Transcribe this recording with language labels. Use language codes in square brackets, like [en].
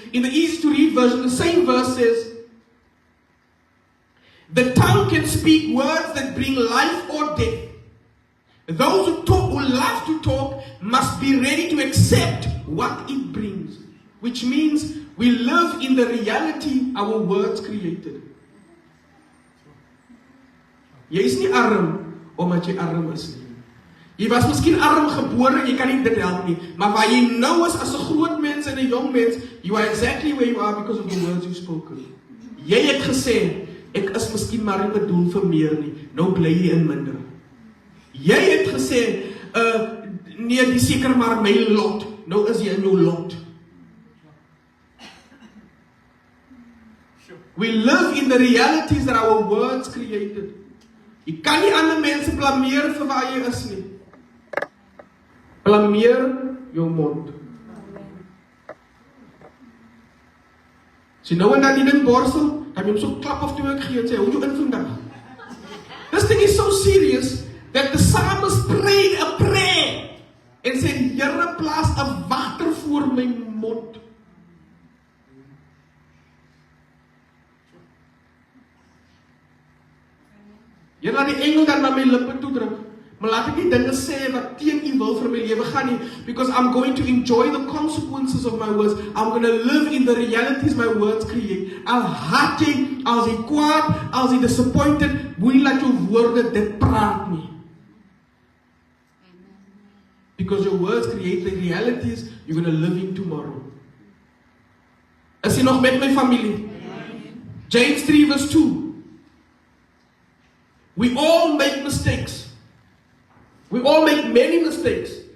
[en] In the easy to read version, the same verse says, the tongue can speak words that bring life or death. Those who love to talk must be ready to accept what it brings. Which means we live in the reality our words created. [af] Jy is nie arm omdat jy arm is nie. Jy was miskien arm gebore, jy kan nie dit help nie. Maar waar jy nou is as 'n groot mens en 'n jong mens, [en] you are exactly where you are because of the words you spoken. [af] Jy het gesê, ek is miskien maar nie bedoel vir meer nie. Nou bly jy in minder. Jy het gesê, nee, die seker maar my lot. Nou is jy in jou lot. [en] We live in the realities that our words created. [af] Jy kan nie ander mense blameer vir waar jy is nie. Blameer jou mond. As jy nou en dan die ding borstel, dan jy hom so klap of 2 gee en sê, hoe jy in vandag? [en] This thing is so serious that the psalmist prayed a prayer [af] en sê, Here, plaas 'n wagter voor my mond. Jy laat die engel dan na my lippe toe druk. Maar laat ek nie dinge sê wat teen U wil vir my lewe gaan nie, [en] because I'm going to enjoy the consequences of my words. I'm going to live in the realities my words create. [af] Al haat jy, as jy kwaad, as jy disappointed, moenie laat jou woorde dit praat nie. [en] Because your words create the realities you're going to live in tomorrow. [af] Is jy nog met my familie? James 3 verse 2. [en] We all make mistakes. We all make many mistakes.